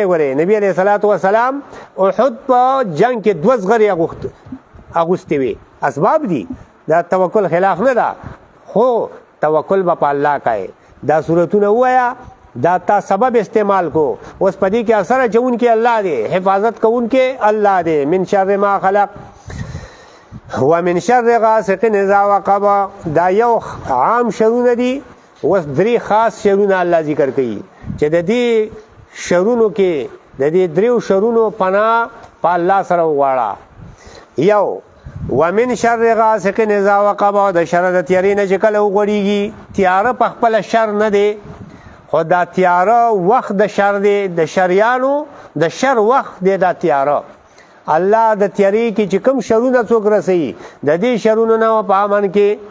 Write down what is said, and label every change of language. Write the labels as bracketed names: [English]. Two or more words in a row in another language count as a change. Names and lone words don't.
[Pashto] ګورې نبي [Arabic] علیه صلات وسلام [Pashto] احد په جنګ کې 2 زغرې اغوستې وې، اسباب دي، دا توکل خلاف نه ده، خو توکل به په الله کوي. دا صورتونه ووایه، دا تا سبب استعمال کو، اوس په دې کې اثر اچونکی الله دی، حفاظت کوونکی الله دی. [Arabic] من شر ما خلق ومن شر غاسق اذا وقب، [Pashto] دا یو عام شرونه دي. اوس 3 خاص شرونه الله ذکر کوي چې د دې شرونو کې د دې 3 شرونو پناه په الله سره وغواړه. [Arabic] یو ومن شر غاسق اذا وقب، [Pashto] د شر د تیارې نه چې کله وغوړېږي. تیاره په خپله شر نه دی، خو دا تیاره وخت د شر دی، د شریانو د شر وخت دی دا تیاره. الله د تیارې کې چې کوم شرونه څوک رسوي، د دې شرونو نه په امن کې.